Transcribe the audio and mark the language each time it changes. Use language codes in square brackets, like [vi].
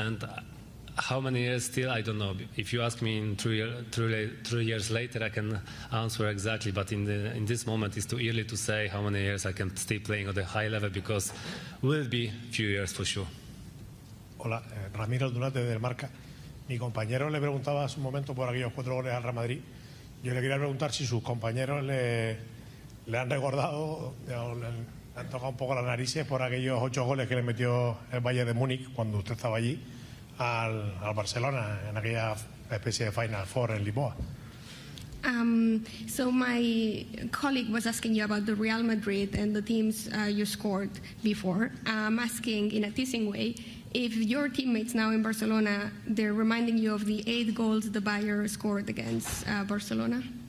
[en] And how many years still, I don't know. If you ask me in 3 years later, I can answer exactly, but in this moment it's too early to say how many years I can stay playing at the high level, because will be few years for sure. [es] Hola, Ramiro Durante del Marca. Mi compañero le preguntaba hace un momento por aquellos 4 goles al Real Madrid. Yo le quería preguntar si sus compañeros le han recordado, le han tocado un poco las narices por aquellos 8 goles que le metió el Bayern de Múnich cuando usted estaba allí al Barcelona en aquella especie de Final Four en Lisboa. [en] So my colleague was asking you about the Real Madrid and the teams you scored before. I'm asking in a teasing way, if your teammates now in Barcelona, they're reminding you of the 8 goals the Bayern scored against Barcelona?